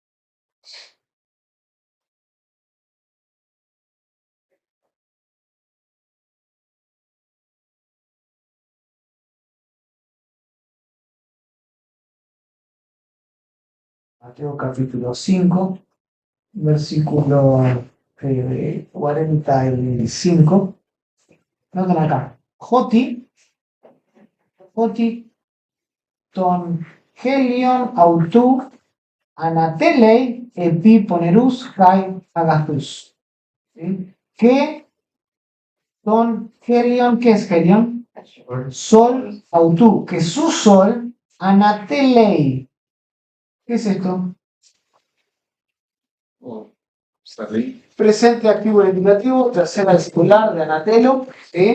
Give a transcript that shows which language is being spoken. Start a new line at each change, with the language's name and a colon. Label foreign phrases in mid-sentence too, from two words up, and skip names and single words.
Spanish: Mateo capítulo 5, versículo 45. Noten acá.
Greek: ὅτι τὸν ἥλιον αὐτοῦ ἀνατέλλει ἐπὶ πονηροὺς καὶ ἀγαθοὺς.
Spanish: ¿Sí? ¿Qué
Greek: τὸν ἥλιον?
Spanish: ¿Qué es helion? Sol autu, que su sol anatelei. ¿Qué es esto? Salí. Presente, activo, indicativo, tercera singular de anatelo, ¿sí?